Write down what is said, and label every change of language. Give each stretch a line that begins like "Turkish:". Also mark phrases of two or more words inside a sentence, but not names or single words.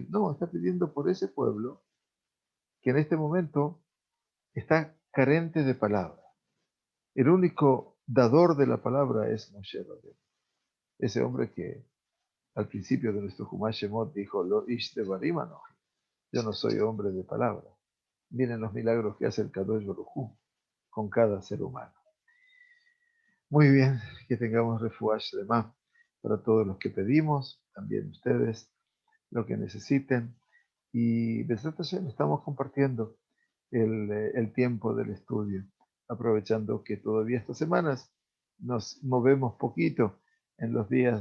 Spanish: No, está pidiendo por ese pueblo que en este momento está carente de palabra. El único dador de la palabra es Moshe Rabbeinu. Ese hombre que al principio de nuestro Humash Shemot dijo:
Hebrew: לא איש דברים אנכי.
Spanish: Yo no soy hombre de palabra. Miren los milagros que hace el Kadosh Baruj Hu con cada ser humano. Muy bien, que tengamos
Hebrew: רפואה שלמה
Spanish: para todos los que pedimos, también ustedes, lo que necesiten. Y
Hebrew: בעזרת השם,
Spanish: estamos compartiendo el tiempo del estudio, aprovechando que todavía estas semanas nos movemos poquito en los días